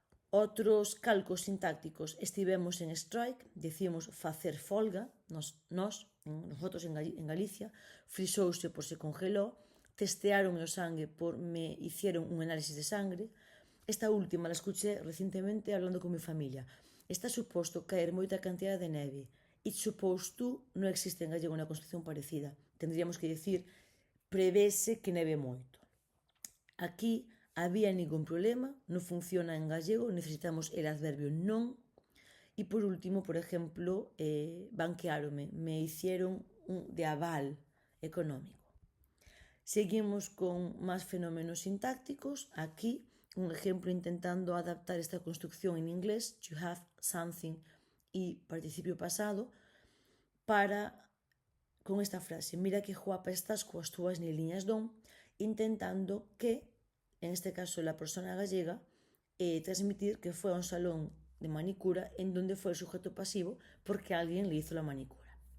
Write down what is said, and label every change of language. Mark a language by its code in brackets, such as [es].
[es] Otros calcos sintácticos, [gl] estivemos en strike, [es] decimos [gl] facer folga, [es] nosotros en Galicia, frisouse por se congeló, [gl] testearon o sangue [es] por me hicieron un análisis de sangre. Esta última la escuché recientemente hablando con mi familia. [gl] Está suposto caer moita cantidad de neve. [en] It's supposed to [gl] non existe en gallego unha construcción parecida. [es] Tendríamos que decir [gl] prevese que neve moito. [es] Aquí había ningún problema, [gl] non funciona en gallego, [es] necesitamos el adverbio non. Y por último, por ejemplo, banqueárome, me hicieron de aval económico. Seguimos con más fenómenos sintácticos. Aquí un ejemplo intentando adaptar esta construcción en inglés, to have something y participio pasado, con esta frase, [gl] mira que guapa estás coas túas neliñas don, [es] intentando que, en este caso la persona gallega, transmitir que fue a un salón de manicura en donde fue el sujeto pasivo porque alguien le hizo la manicura.